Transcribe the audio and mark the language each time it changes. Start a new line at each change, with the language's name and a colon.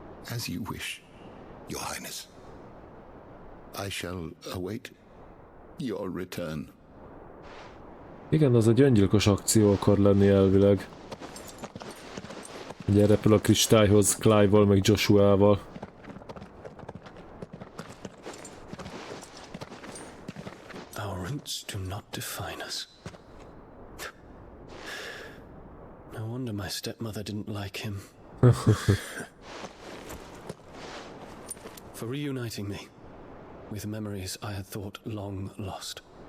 English: As you wish, Your Highness. I shall await your return.
Hungarian: Igen, az egy öngyilkos akció akar lenni elvileg. Ugye repül a kristályhoz Clive-val meg Joshua-val.
English: Our roots do not define us. No wonder my stepmother didn't like him. For reuniting me with memories I had thought long lost.